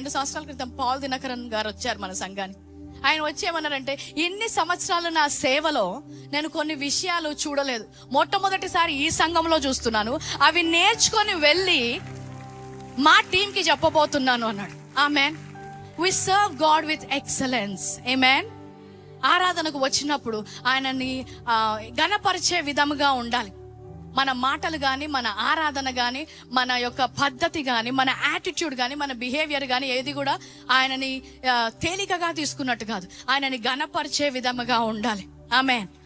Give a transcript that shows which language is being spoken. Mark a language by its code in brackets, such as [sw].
[te] 2 సంవత్సరాల క్రితం పాల్ దినకరన్ గారు వచ్చారు మన సంఘానికి. ఆయన వచ్చి ఏమన్నారంటే, ఇన్ని సంవత్సరాలు నా సేవలో నేను కొన్ని విషయాలు చూడలేదు, మొట్టమొదటిసారి ఈ సంఘంలో చూస్తున్నాను, అవి నేర్చుకొని వెళ్ళి మా టీంకి చెప్పబోతున్నాను అన్నాడు. Amen. [en] We serve God with excellence. Amen. [te] ఆరాధనకు వచ్చినప్పుడు ఆయనని ఘనపరిచే విధముగా ఉండాలి. మన మాటలు కానీ, మన ఆరాధన కానీ, మన యొక్క పద్ధతి కానీ, మన యాటిట్యూడ్ కానీ, మన బిహేవియర్ కానీ ఏది కూడా ఆయనని తేలికగా తీసుకున్నట్టు కాదు, ఆయనని ఘనపరిచే విధముగా ఉండాలి. ఆమెన్.